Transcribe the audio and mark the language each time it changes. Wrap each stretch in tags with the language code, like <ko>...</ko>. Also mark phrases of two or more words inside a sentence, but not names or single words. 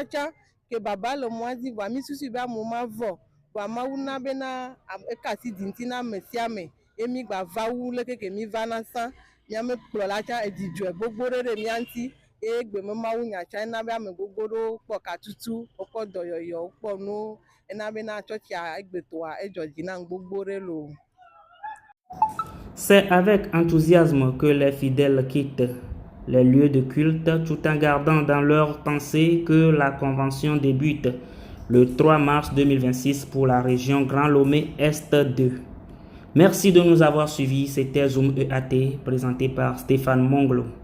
<ee>tsa ke baba le mɔa dzi vɔ mi susu be amewo mavɔ vɔ Mawu na bena eka asi dzi ŋuti na ame sia ame ye mi gba va wu leke ke mi va na sa miame kplɔla tsa edzidzɔ gbogbo ɖe mia ŋuti eye gbeme Mawu nya tsa ena be ame gbogbo ɖewo kpɔ katutu wokpɔ dɔyɔyɔ wokpɔ no ena bena tsɔtsia egbetoa edzɔ dzi na gbogbo ɖe lo.</ee> <fr>C'est avec enthousiasme que les fidèles quittent les lieux de culte tout en gardant dans leur pensée que la convention débute le 3 mars 2026 pour la région Grand Lomé Est 2. Merci de nous avoir suivis. C'était Zoom EAT présenté par Stéphane Monglo.</fr>